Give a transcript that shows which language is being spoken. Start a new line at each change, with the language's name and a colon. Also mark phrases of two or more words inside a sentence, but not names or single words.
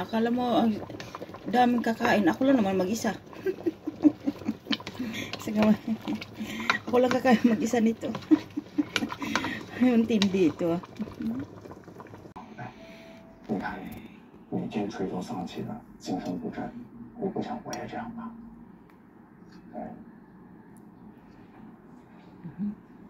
Filipino: Akala mo, daming kakain. Ako lang naman mag-isa. Ako lang kakain mag-isa nito. Yung tindi ito ah.
Chinese: 你看，你这垂头丧气的，精神不振，我不想我也这样吧。对。